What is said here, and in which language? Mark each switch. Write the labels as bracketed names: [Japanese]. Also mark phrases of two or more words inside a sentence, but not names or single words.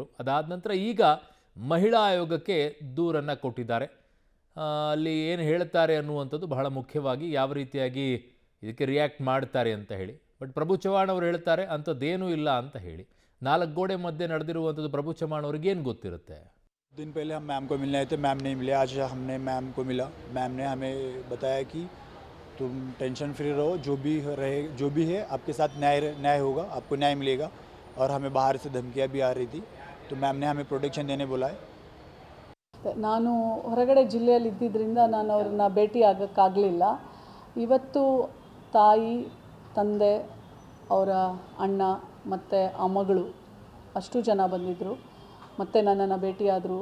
[Kannada] ಅದಾದ ನಂತರ ಈಗ ಮಹಿಳಾ ಆಯೋಗಕ್ಕೆ ದೂರನ್ನು ಕೊಟ್ಟಿದ್ದಾರೆ. ಅಲ್ಲಿ ಏನು ಹೇಳ್ತಾರೆ ಅನ್ನುವಂಥದ್ದು ಬಹಳ ಮುಖ್ಯವಾಗಿ, ಯಾವ ರೀತಿಯಾಗಿ ಇದಕ್ಕೆ ರಿಯಾಕ್ಟ್ ಮಾಡ್ತಾರೆ ಅಂತ ಹೇಳಿ. ಬಟ್ ಪ್ರಭು ಚವ್ಹಾಣ್ ಅವರು ಹೇಳ್ತಾರೆ ಅಂಥದ್ದೇನೂ ಇಲ್ಲ ಅಂತ ಹೇಳಿ. 4 ಗೋಡೆ ಮಧ್ಯೆ ನಡೆದಿರುವಂಥದ್ದು ಪ್ರಭು ಚವ್ಹಾಣ್ ಅವ್ರಿಗೆ ಏನು ಗೊತ್ತಿರುತ್ತೆ? [Hindi] दिन पहले हम मैम को मिलने आए थे, मैम नहीं मिले। आज हमने मैम को मिला। मैम ने हमें बताया कि तुम टेंशन फ्री रहो, जो भी है आपके साथ न्याय होगा, आपको न्याय मिलेगा। और हमें बाहर से धमकियाँ भी आ रही थी, तो मैम ने हमें प्रोटेक्शन देने बोला है। [Kannada] ನಾನು ಹೊರಗಡೆ ಜಿಲ್ಲೆಯಲ್ಲಿ ಇದ್ದಿದ್ದರಿಂದ ನಾನು ಅವ್ರನ್ನ ಭೇಟಿ ಆಗೋಕ್ಕಾಗಲಿಲ್ಲ. ಇವತ್ತು ತಾಯಿ, ತಂದೆ, ಅವರ ಅಣ್ಣ ಮತ್ತು ಆ ಮಗಳು ಅಷ್ಟು ಜನ ಬಂದಿದ್ದರು. ಮತ್ತು ನನ್ನನ್ನು ಭೇಟಿಯಾದರು.